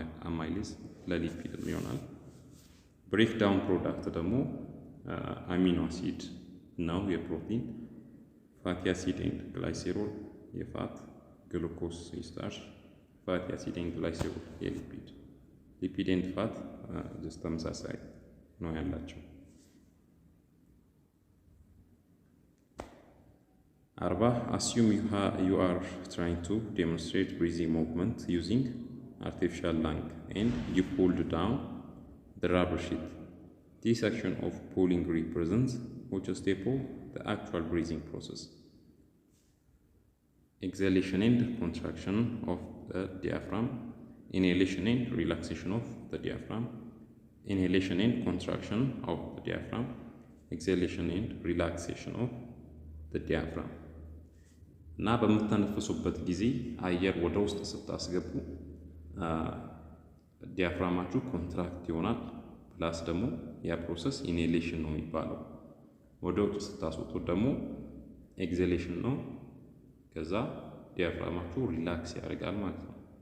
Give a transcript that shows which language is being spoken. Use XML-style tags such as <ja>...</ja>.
<am>አማይሌዝ ለሊፒድ ይሆናል። ብሬክ ዳውን ፕሮዳክት ደግሞ አሚኖ አሲድ ነው የፕሮቲን፣ ፋቲ አሲድ ኤንድ ግላይሴሮል የፋት፣ ግሉኮስ የስታርች፣ ፋቲ አሲድ ኤንድ ግላይሴሮል የሊፒድ። ሊፒድ ኤንድ ፋት ጀስት ተመሳሳይ ነው ያላቸው።</am> <en>40 assume you are trying to demonstrate breathing movement using artificial lung and you pulled down the rubber sheet. This action of pulling represents which step of the actual breathing process? Exhalation and contraction of the diaphragm, inhalation and relaxation of the diaphragm, inhalation and contraction of the diaphragm, exhalation and relaxation of the diaphragm.</en> <am>እና በምትተነፍሱበት ጊዜ አየር ወደ ውስጥ ስታስገቡ ዲያፍራማችሁ ኮንትራክት ይሆናል። ፕላስ ደግሞ ያ ፕሮሰስ ኢንሄሌሽን ነው የሚባለው። ወደ ውጭ ስታስወጡት ደግሞ ኤግዜሌሽን ነው። ከዛ ዲያፍራማችሁ ሪላክስ ያደርጋል ማለት ነው።</am>